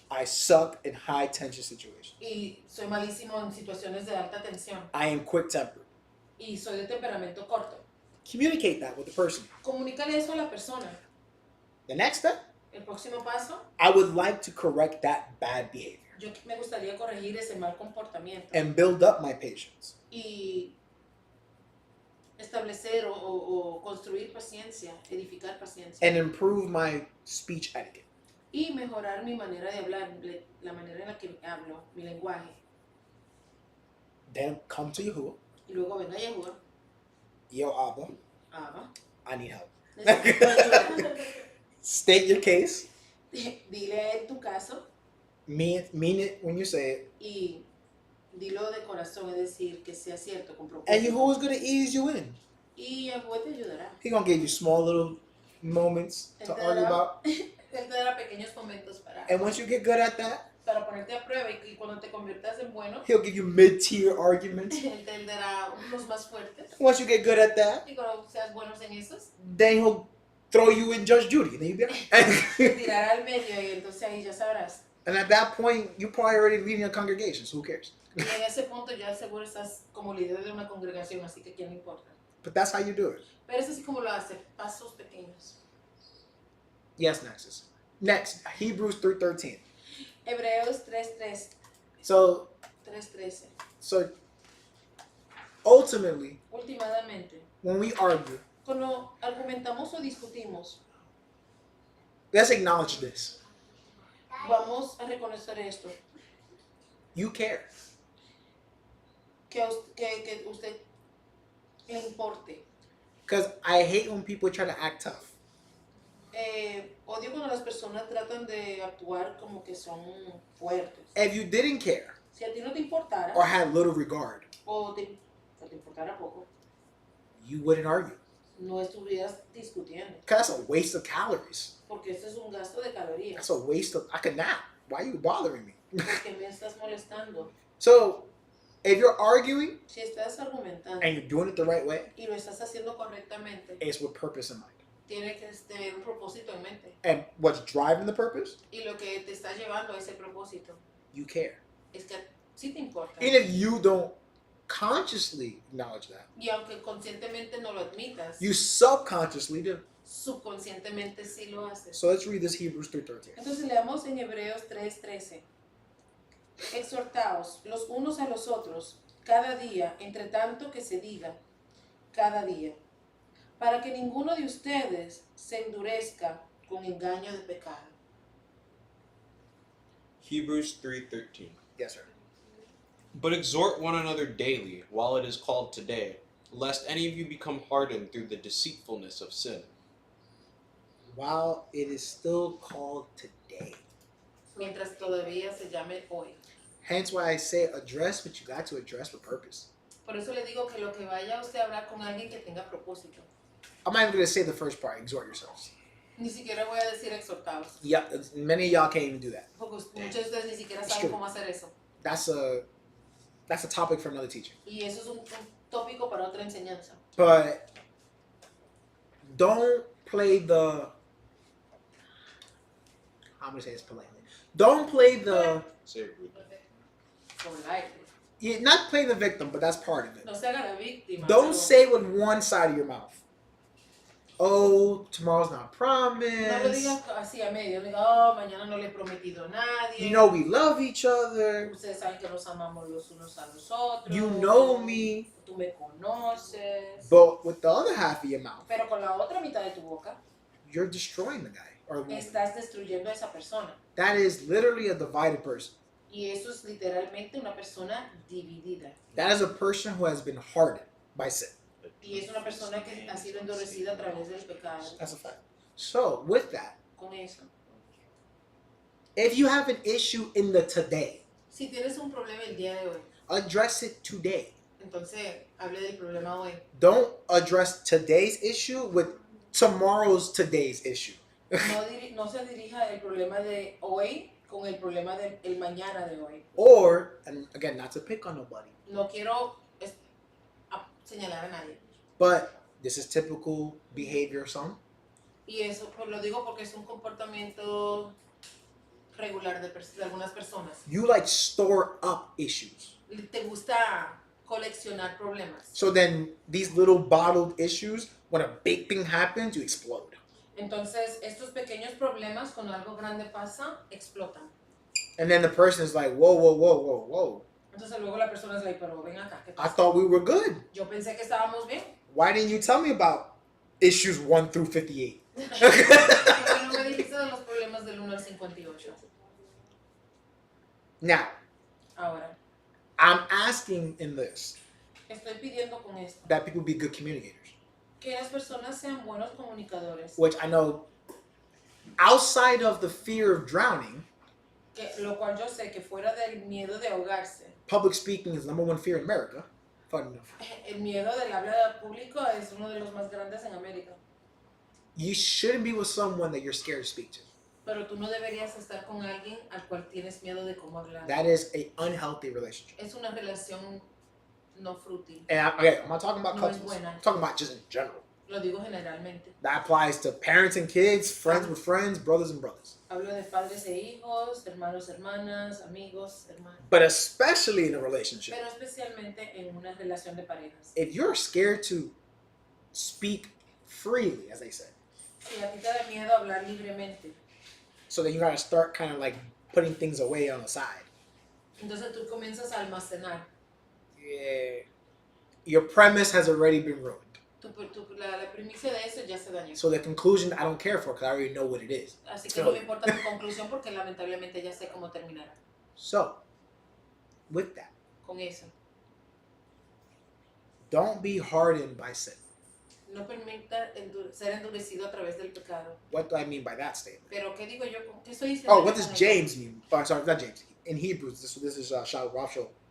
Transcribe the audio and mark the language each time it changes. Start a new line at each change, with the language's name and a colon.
English: I suck in high tension situations.
Spanish: Y soy malísimo en situaciones de alta tensión.
English: I am quick tempered.
Spanish: Y soy de temperamento corto.
English: Communicate that with the person.
Spanish: Comunícale eso a la persona.
English: The next step,
Spanish: El próximo paso,
English: I would like to correct that bad behavior
Spanish: yo me gustaría corregir ese mal comportamiento.
English: and build up my patience.
Spanish: Y establecer o construir paciencia, edificar paciencia.
English: And improve my speech etiquette.
Spanish: Y mejorar mi manera de hablar, la manera en la que hablo, mi lenguaje.
English: Then come to Yahuwah.
Spanish: Y luego venga Yahuwah,
English: Yo, Abba, Abba, I need help.
Spanish: necesito ayuda.
English: State your case.
Spanish: Dile a él tu caso
English: Mean it when you say it.
Spanish: y dilo de corazón, es decir, que sea cierto, con
English: And
Spanish: propósito.
English: Yahuwah's going to ease you in.
Spanish: Y Yahuwah te ayudará.
English: He's going to give you small little moments to argue about.
Spanish: Él te dará pequeños momentos
English: And once you get good at that,
Spanish: para ponerte a prueba y cuando te conviertas en bueno,
English: he'll give you mid-tier arguments.
Spanish: él te dará unos más fuertes.
English: Once you get good at that,
Spanish: Y cuando seas buenos en esos,
English: then he'll throw you in Judge Judy. Then you'll be all
Spanish: te
English: right.
Spanish: tirará al medio y entonces ahí ya sabrás.
English: And at that point, you're probably already leading a congregation, so who cares?
Spanish: Y en ese punto ya seguro estás como líder de una congregación, así que quién le importa.
English: But that's how you do it.
Spanish: Pero es así como lo hace, pasos pequeños.
English: Yes, Nexus. Next, Hebrews 3:13.
Spanish: Hebreos 3:13.
English: So 3:13. Ultimately,
Spanish: Últimamente,
English: when we argue,
Spanish: cuando argumentamos o discutimos,
English: let's acknowledge this.
Spanish: vamos a reconocer esto,
English: You care.
Spanish: que usted le importe.
English: Because I hate when people try to act tough.
Spanish: Odio cuando las personas tratan de actuar como que son fuertes.
English: If you didn't care
Spanish: Si a ti no te importara
English: or had little regard,
Spanish: o te que te importara poco,
English: you wouldn't argue.
Spanish: no estuvieras discutiendo.
English: Because that's a waste of calories.
Spanish: Porque esto es un gasto de calorías.
English: That's a waste of. I could nap. Why are you bothering me?
Spanish: Porque me estás molestando.
English: So, if you're arguing
Spanish: Si estás argumentando
English: and you're doing it the right way,
Spanish: y lo estás haciendo correctamente,
English: it's with purpose in mind.
Spanish: tiene que tener un propósito en mente.
English: And what's driving the purpose?
Spanish: Y lo que te está llevando a ese propósito
English: You care.
Spanish: es que sí te importa.
English: Even if you don't consciously acknowledge that,
Spanish: Y aunque conscientemente no lo admitas,
English: you subconsciously do.
Spanish: subconscientemente sí lo haces.
English: So let's read this Hebrews 3:13.
Spanish: Entonces leamos en Hebreos 3:13. Exhortaos los unos a los otros cada día, entre tanto que se diga, cada día, para que ninguno de ustedes se endurezca con engaño de pecado.
English: Hebrews 3:13. Yes, sir. But exhort one another daily, while it is called today, lest any of you become hardened through the deceitfulness of sin. While it is still called today.
Spanish: Mientras todavía se llame hoy.
English: Hence why I say address what you got to address with purpose.
Spanish: Por eso le digo que lo que vaya usted a hablar con alguien que tenga propósito.
English: I'm not even going to say the first part, exhort yourselves.
Spanish: Ni siquiera voy a decir exhortados.
English: Yeah, many of y'all can't even do that.
Spanish: Porque muchos de ustedes ni siquiera
English: It's
Spanish: saben
English: true.
Spanish: cómo hacer eso.
English: That's a topic for another teacher.
Spanish: Y eso es un tópico para otra enseñanza.
English: But don't play the, I'm going to say this politely. Don't play the, Say it rudely. yeah, not play the victim, but that's part of it.
Spanish: No se haga la víctima.
English: Don't
Spanish: pero
English: say with one side of your mouth. Oh, tomorrow's not
Spanish: No lo
English: promised.
Spanish: digas así a medio. No diga, oh, mañana no le he prometido a nadie.
English: You know we love each other.
Spanish: Ustedes saben que nos amamos los unos a los otros.
English: You know me.
Spanish: Tú me conoces.
English: But with the other half of your mouth,
Spanish: Pero con la otra mitad de tu boca,
English: you're destroying the guy or woman.
Spanish: estás destruyendo a esa persona.
English: That is literally a divided person.
Spanish: Y eso es literalmente una persona dividida.
English: That is a person who has been hardened by sin.
Spanish: Y es una persona que ha sido endurecida a través del pecado.
English: That's a fact. So, with that,
Spanish: Con eso.
English: if you have an issue in the today,
Spanish: Si tienes un problema el día de hoy,
English: address it today.
Spanish: entonces hable del problema hoy.
English: Don't address today's issue with tomorrow's today's issue.
Spanish: No se dirija el problema de hoy con el problema del mañana de hoy.
English: Or, and again, not to pick on nobody,
Spanish: No quiero señalar a nadie.
English: but this is typical behavior of some.
Spanish: Y eso pues, lo digo porque es un comportamiento regular de algunas personas.
English: You like store up issues.
Spanish: Te gusta coleccionar problemas.
English: So then these little bottled issues, when a big thing happens, you explode.
Spanish: Entonces, estos pequeños problemas, cuando algo grande pasa, explotan.
English: And then the person is like, whoa, whoa, whoa, whoa, whoa.
Spanish: Entonces luego la persona es
English: like,
Spanish: pero ven acá, ¿qué
English: I
Spanish: pasa?
English: thought we were good.
Spanish: Yo pensé que estábamos bien.
English: Why didn't you tell me about issues 1 through 58?
Spanish: Porque no me dijiste de los problemas del 1 al 58.
English: Now,
Spanish: Ahora,
English: I'm asking in this
Spanish: estoy pidiendo con esto
English: that people be good communicators,
Spanish: que las personas sean buenos comunicadores.
English: which I know outside of the fear of drowning,
Spanish: Que, lo cual yo sé que fuera del miedo de ahogarse,
English: public speaking is number one fear in America. Fun enough.
Spanish: el miedo del habla público es uno de los más grandes en América.
English: You shouldn't be with someone that you're scared to speak to.
Spanish: Pero tú no deberías estar con alguien al cual tienes miedo de cómo hablar.
English: That is an unhealthy relationship.
Spanish: Es una relación no fútil.
English: And I'm not talking about
Spanish: No es
English: couples.
Spanish: buena.
English: I'm talking about just in general.
Spanish: Lo digo generalmente.
English: That applies to parents and kids, friends with friends, brothers and brothers.
Spanish: Hablo de padres e hijos, hermanos, hermanas, amigos, hermanos.
English: But especially in a relationship.
Spanish: Pero especialmente en una relación de parejas.
English: If you're scared to speak freely, as they say,
Spanish: Si a ti te da miedo hablar libremente,
English: so then you gotta start kind of like putting things away on the side.
Spanish: entonces tú comienzas a almacenar.
English: Yeah. Your premise has already been ruined.
Spanish: La primicia de eso ya se dañó.
English: So the conclusion I don't care for because I already know what it is.
Spanish: Así que no me importa tu conclusión porque lamentablemente ya sé cómo terminará.
English: So, with that,
Spanish: Con eso.
English: don't be hardened by sin.
Spanish: No permita ser endurecido a través del pecado.
English: What do I mean by that statement?
Spanish: Pero ¿qué digo yo? ¿Qué estoy diciendo?
English: Oh,
Spanish: yo
English: what
Spanish: con
English: does
Spanish: esto?
English: James mean? Oh, sorry, not James. In Hebrews, this is Rob Shaw.